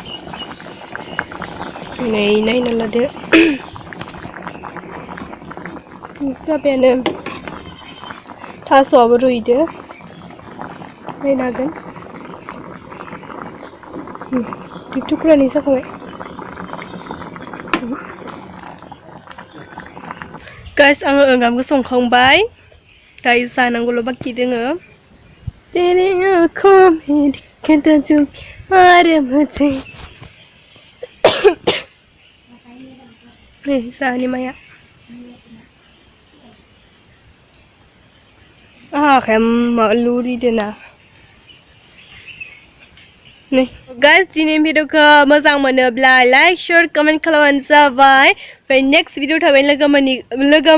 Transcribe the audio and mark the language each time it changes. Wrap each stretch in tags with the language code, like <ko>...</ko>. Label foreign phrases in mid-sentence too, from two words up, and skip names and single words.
<brx>नै नायना लादो जाबायानो थास'आबो रुइदो नायनो हागोन थुख्रानै जाखाबाय गाइस आङो ओंखामखौ संखांबाय दायो जानांगौल' बाखि दोङो</brx> <hi>तेरे आँखों में दिखता जो प्यार मुझे</hi> <brx>नै जाहानि माया आहा आखाया माबा लुरिदोना नै गाइस दिनै भिडिअखौ मोजां मोनोब्ला</brx> <en>like share comment</en> <brx>खालामबानो जाबाय ओमफ्राय</brx> <en>next video</en> <brx>थाबाय लोगो</brx>